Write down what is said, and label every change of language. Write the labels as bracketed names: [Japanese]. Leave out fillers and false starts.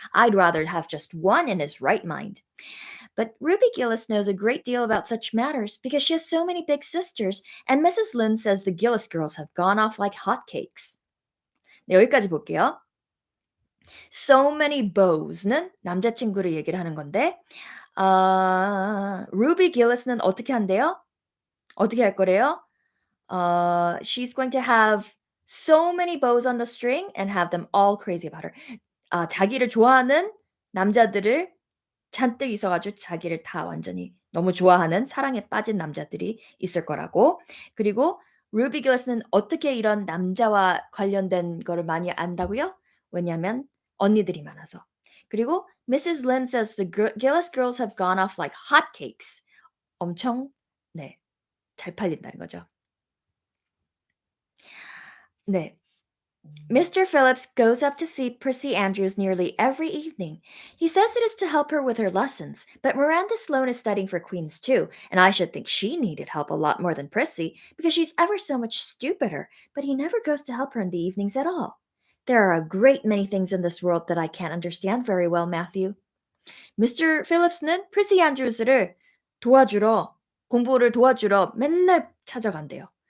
[English] I'd rather have just one in his right mind. But Ruby Gillis knows a great deal about such matters because she has so many big sisters, and Mrs. Lynde says the Gillis girls have gone off like hotcakes. [Korean] 네, 여기까지 볼게요. [English] So many beaus [Korean] 는 남자친구를 얘기를 하는 건데, Ruby Gillis는 어떻게 한대요? 어떻게 할 거래요? [English] She's going to have so many bows on the string and have them all crazy about her. [Korean] 자기를 좋아하는 남자들을 잔뜩 있어가지고 자기를 다 완전히 너무 좋아하는 사랑에 빠진 남자들이 있을 거라고. 그리고 루비 길스는 어떻게 이런 남자와 관련된 거를 많이 안다고요? 왜냐하면 언니들이 많아서. 그리고 Mrs. [English] Lynde says the Gillis girls have gone off like hotcakes. [Korean] 엄청 네, 잘 팔린다는 거죠. 네. Mr. [English] Phillips goes up to see Prissy Andrews nearly every evening. He says it is to help her with her lessons, but Miranda Sloane is studying for Queen's too, and I should think she needed help a lot more than Prissy, because she's ever so much stupider, but he never goes to help her in the evenings at all. There are a great many things in this world that I can't understand very well, Matthew. Mr. [Korean] Phillips는 Prissy Andrews를 공부를 도와주러 맨날 찾아간대요.